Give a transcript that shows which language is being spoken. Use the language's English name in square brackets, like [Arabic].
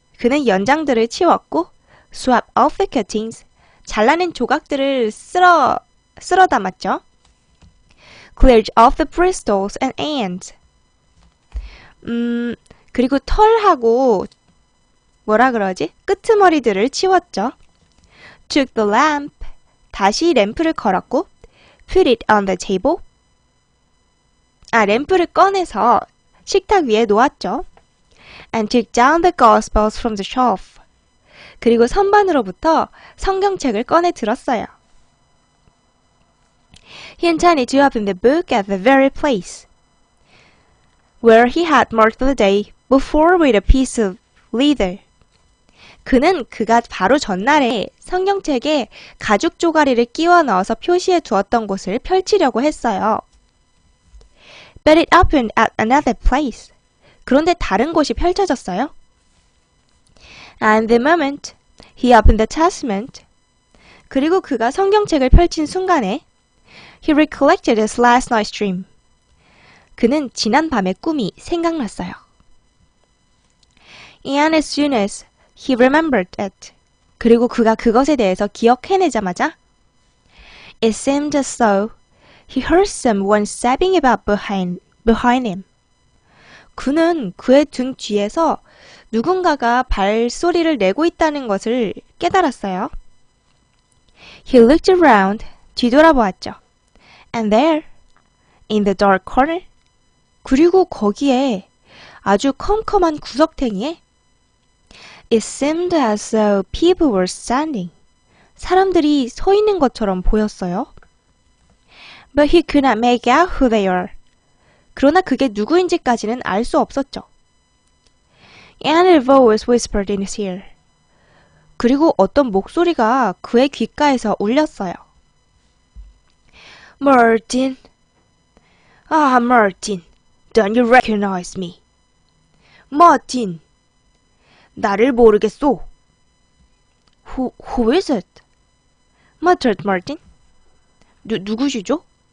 [Korean] 그는 연장들을 치웠고 [English] swap off the cuttings. [Korean] 잘라낸 조각들을 쓸어 담았죠. [English] Cleared off the bristles and ends. [Korean] 그리고 털하고 뭐라 그러지? 끄트머리들을 치웠죠. [English] Took the lamp. [Korean] 다시 램프를 걸었고 [English] put it on the table. [Korean] 램프를 꺼내서 식탁 위에 놓았죠. [English] And took down the Gospels from the shelf. [Korean] 그리고 선반으로부터 성경책을 꺼내 들었어요. [English] He intended to open the book at the very place where he had marked the day before with a piece of leather. [Korean] 그는 그가 바로 전날에 성경책에 가죽 조가리를 끼워 넣어서 표시해 두었던 곳을 펼치려고 했어요. [English] But it opened at another place. [Korean] 그런데 다른 곳이 펼쳐졌어요. [English] And the moment he opened the Testament. [Korean] 그리고 그가 성경책을 펼친 순간에 [English] he recollected his last night's dream. [Korean] 그는 지난 밤의 꿈이 생각났어요. [English] And as soon as he remembered it. [Korean] 그리고 그가 그것에 대해서 기억해내자마자 [English] it seemed as though he heard someone stepping about behind him. [Korean] 그는 그의 등 뒤에서 누군가가 발소리를 내고 있다는 것을 깨달았어요. [English] He looked around. [Korean] 뒤돌아보았죠. [English] And there, in the dark corner. [Korean] 그리고 거기에 아주 컴컴한 구석탱이에 [English] It seemed as though people were standing. [Korean] 사람들이 서 있는 것처럼 보였어요. [English] But he could not make out who they were. [Korean] 그러나 그게 누구인지까지는 알 수 없었죠. [English] And a voice whispered in his ear. [Korean] 그리고 어떤 목소리가 그의 귓가에서 울렸어요. [English] Martin. Martin. Don't you recognize me? Martin. [Korean] 나를 모르겠소. [English] Who is it? muttered Martin. [Korean] 누구시죠?